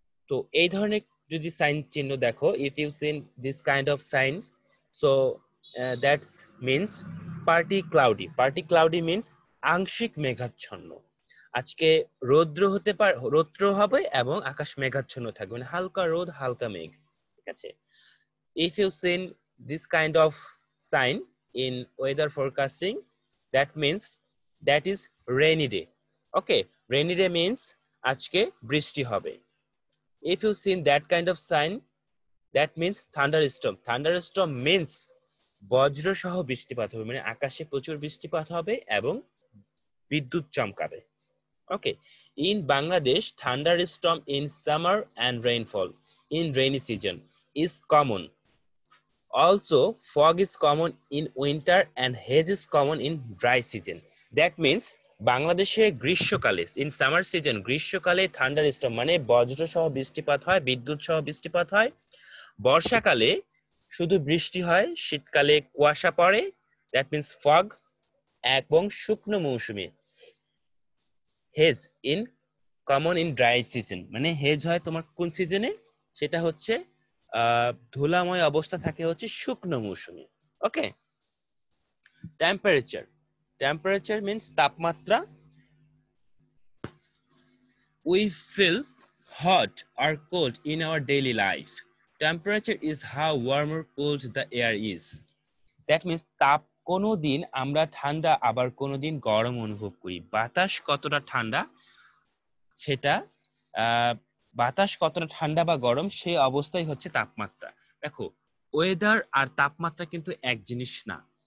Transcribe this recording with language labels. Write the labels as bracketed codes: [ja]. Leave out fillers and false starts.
[bn] তো এই ধরনের যদি সাইন চিহ্ন দেখো, [en] if you seen this kind of sign, so that's means partly cloudy means [bn] আংশিক মেঘাচ্ছন্ন। আজকে রৌদ্র হবে এবং আকাশ মেঘাচ্ছন্ন থাকবে, মানে হালকা রোদ হালকা মেঘ। ঠিক আছে, [en] if you seen this kind of sign in weather forecasting, that means that is rainy day. Okay, rainy day means [bn] আজকে বৃষ্টি হবে। [en] if you seen that kind of sign, that means thunderstorm means বজ্র সহ বৃষ্টিপাত হবে, মানে আকাশে প্রচুর বৃষ্টিপাত হবে এবং বিদ্যুৎ চমকাবে। Okay, in Bangladesh, thunderstorm in summer and rainfall in rainy season is common. Also, fog is common in winter and haze is common in dry season. That means [bn] বাংলাদেশে গ্রীষ্মকালে, [en] in summer season, [bn] গ্রীষ্মকালে thunderstorm মানে বজ্র সহ বৃষ্টিপাত হয়, বিদ্যুৎ সহ বৃষ্টিপাত হয়। বর্ষাকালে শুধু বৃষ্টি হয়, শীতকালে কুয়াশা পড়ে, [en] That means fog. [bn] এবং শুকনো মৌসুমে [en] haze in common in dry season, [bn] মানে হেজ হয় তোমার কোন সিজনে, সেটা হচ্ছে ধুলাময় অবস্থা থাকে হচ্ছে শুকনো মৌসুমে। [en] Okay, temperature, temperature means তাপমাত্রা। We feel hot or cold in our daily life. Temperature is how warm or cold the air is. That means [bn] তাপ, কোনো দিন আমরা ঠান্ডা আবার কোনো দিন গরম অনুভব করি। বাতাস কতটা ঠান্ডা সেটা বাতাস কতটা ঠান্ডা বা গরম সেই অবস্থাই হচ্ছে তাপমাত্রা। দেখো, ওয়েদার আর তাপমাত্রা কিন্তু এক জিনিস না।